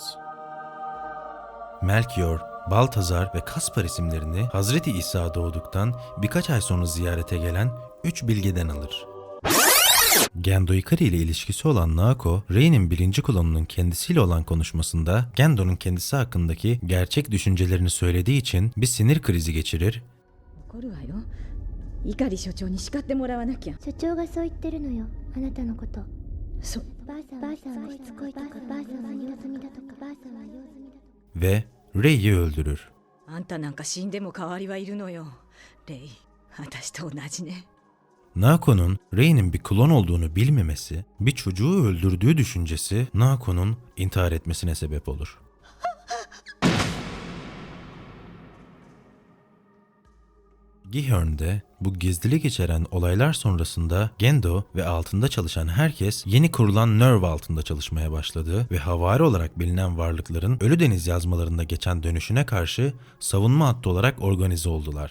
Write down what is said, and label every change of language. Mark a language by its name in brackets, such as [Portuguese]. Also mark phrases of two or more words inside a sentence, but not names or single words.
[Turkish] Melchior, Baltazar ve Kaspar isimlerini Hazreti İsa doğduktan birkaç ay sonra ziyarete gelen 3 bilgeden alır. Gendo Ikari ile ilişkisi olan Naoko, Rei'nin birinci klonunun kendisiyle olan konuşmasında Gendo'nun kendisi hakkındaki gerçek düşüncelerini söylediği için bir sinir krizi geçirir. [Japanese] 怒るわよ。碇所長に叱ってもらわなきゃ。所長がそう言ってるのよ、あなたのこと。そ、ばあさんはしつこいとか、ばあさんは用済みだとか、ばあさんは用済みだとか。 [Turkish] Ve Rei'yi öldürür. [Japanese] あんたなんか死んでも代わりはいるのよ。レイ、私と同じね。 [Turkish] Naoko'nun Rei'nin bir klon olduğunu bilmemesi, bir çocuğu öldürdüğü düşüncesi Naoko'nun intihar etmesine sebep olur. Gihorn'de bu gizlilik içeren olaylar sonrasında Gendo ve altında çalışan herkes yeni kurulan Nerve altında çalışmaya başladı ve havari olarak bilinen varlıkların Ölüdeniz yazmalarında geçen dönüşüne karşı savunma hattı olarak organize oldular.